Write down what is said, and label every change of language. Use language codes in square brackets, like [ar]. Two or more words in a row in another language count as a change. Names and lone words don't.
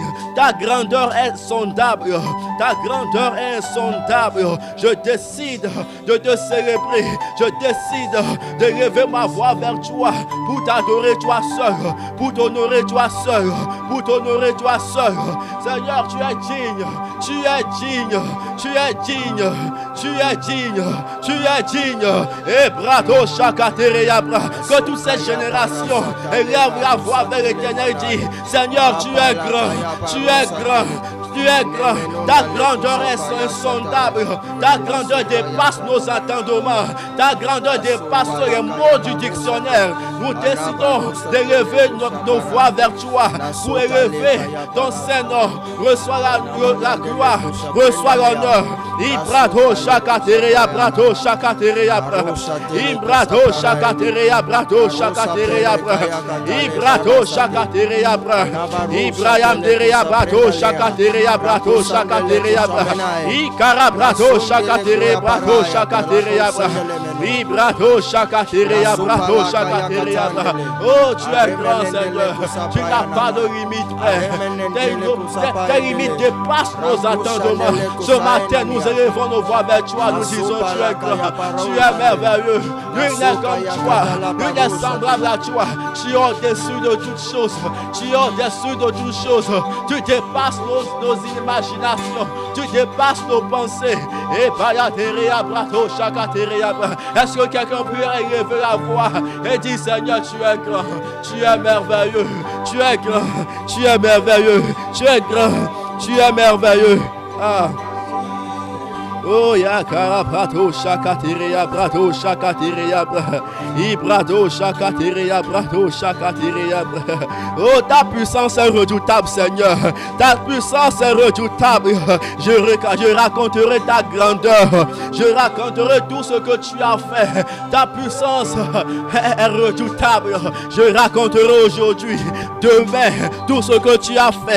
[fr] Ta grandeur est insondable. Ta grandeur est insondable. Je décide de te célébrer. Je décide de lever ma voix vers toi pour t'adorer toi seul, pour t'honorer toi seul, pour t'honorer toi seul. Seigneur, tu es digne. Tu es digne. Tu es digne. Tu es digne. Tu es digne. Et brado chakatereyabra. Que toute cette génération élève la voix vers l'Éternel et dit, Seigneur, tu es grand. Tu es grand. Tu es grand. Ta grandeur est insondable. Ta grandeur dépasse nos entendements. Ta grandeur dépasse les mots du dictionnaire. Nous décidons d'élever nos voix vers toi pour élever ton Saint-Nom. Reçois la gloire. Reçois l'honneur. Ibrado chakatereya brado chakatereya brado. Ibrado chakatereya brado chakatereya brado. Ibrado chakatereya brado. Ibrahim dereya brado chakatereya brado chakatereya brado. Ikara brado chakatereya brado chakatereya brado. Ibrado chakatereya brado chakatereya brado. Oh, tu es grand, Seigneur. Tu n'as pas de limite, Père. Tes limites dépassent nos entendements. Ce matin, nous élevons nos voix vers toi. Nous disons, tu es grand. Tu es merveilleux. Nul n'est comme toi. Nul n'est semblable à toi. Tu es au-dessus de toutes choses. Tu es au-dessus de toutes choses. Tu dépasses nos imaginations. Tu dépasses nos pensées. Et est-ce que quelqu'un peut élever la voix et dire, Seigneur, tu es grand. Tu es merveilleux. Tu es grand. Tu es merveilleux. Tu es grand. Tu es merveilleux. Ah. Oh ya karabrato shakateria brato shakateria ibrado shakateria brato shakateria. Oh, ta puissance est redoutable, Seigneur. Ta puissance est redoutable. Je raconterai ta grandeur. Je raconterai tout ce que tu as fait. Ta puissance est redoutable. Je raconterai aujourd'hui, demain, tout ce que tu as fait.